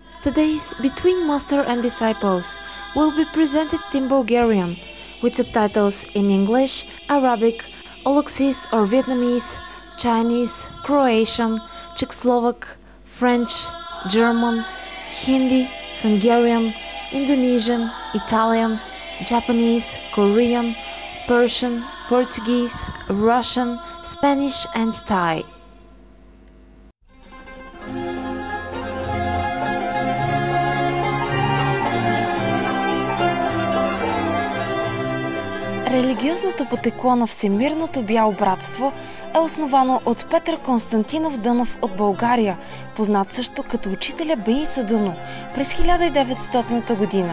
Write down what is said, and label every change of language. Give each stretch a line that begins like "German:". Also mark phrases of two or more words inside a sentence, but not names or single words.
English: Today's Between Master and Disciples will be presented in Bulgarian, with subtitles in English, Arabic, Aulacese or Vietnamese, Chinese, Croatian, Czech Slovak, French, German, Hindi, Hungarian, Indonesian, Italian, Japanese, Korean, Persian, Portuguese, Russian, Spanish and Thai.
Bulgarian: Религиозното потекло на Всемирното бяло братство е основано от Петър Константинов Дънов от България, познат също като учителя Беинса Дъно през 1900 година.